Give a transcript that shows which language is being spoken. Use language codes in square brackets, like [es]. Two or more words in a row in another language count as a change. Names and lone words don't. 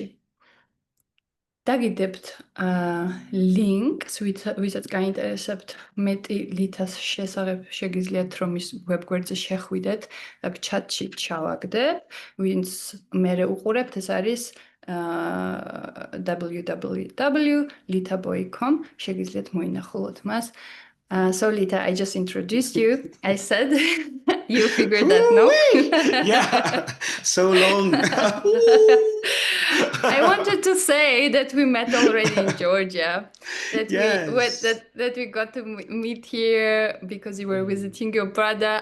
[ka] დაგიდებთ ლინკს, ვისაც გაინტერესებთ მეტი ლითას შესახებ, შეგიძლიათ რომ ის ვებგვერდზე შეხვიდეთ და ჩატში ჩავაგდებ. ვინც მერე უყურებთ, ეს არის www.litaboy.com, შეგიძლიათ მოინახულოთ მას. [en] So Lita, I just introduced you. I said you figured that, no? Yeah, so long. I wanted to say that we met already in Georgia, that Yes. that we got to meet here because you were visiting your brother.